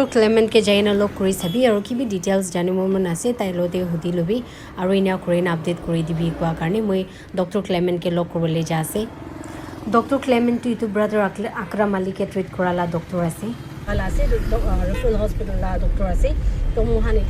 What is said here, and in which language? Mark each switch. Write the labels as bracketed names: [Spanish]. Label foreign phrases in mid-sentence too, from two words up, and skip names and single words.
[Naga Pidgin] Clement ke jaina log kori sabi aru ki bi details janibo mon ase tai lote hudi lobi aru ina korina update kori dibi kwa karne moi Dr. Clement ke log korole ja ase Dr. Clement to brother Akram Ali ke treat korala doctor ase ala ase [English] referral hospital [Naga Pidgin] la doctor ase to mohan eta